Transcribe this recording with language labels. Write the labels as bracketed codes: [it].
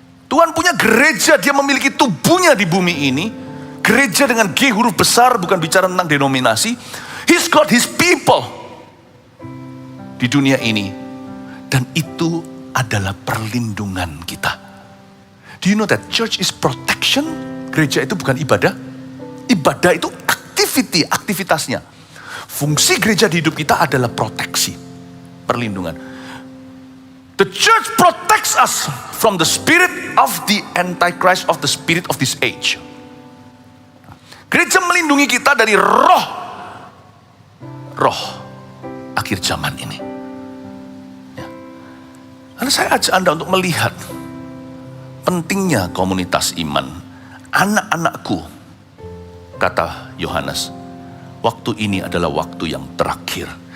[id] Tuhan punya gereja, Dia memiliki tubuhnya di bumi ini. Gereja dengan G huruf besar, bukan bicara tentang denominasi. [en] He's got His people [id] di dunia ini. Dan itu adalah perlindungan kita. [en] Do you know that church is protection? [id] Gereja itu bukan ibadah. Ibadah itu aktivitasnya. Fungsi gereja di hidup kita adalah proteksi, perlindungan. [en] The church protects us from the spirit of the antichrist, of the spirit of this age. [id] Gereja melindungi kita dari roh akhir zaman ini. Ya. Karena saya ajak Anda untuk melihat pentingnya komunitas iman. Anak-anakku, kata Yohanes, waktu ini adalah waktu yang terakhir.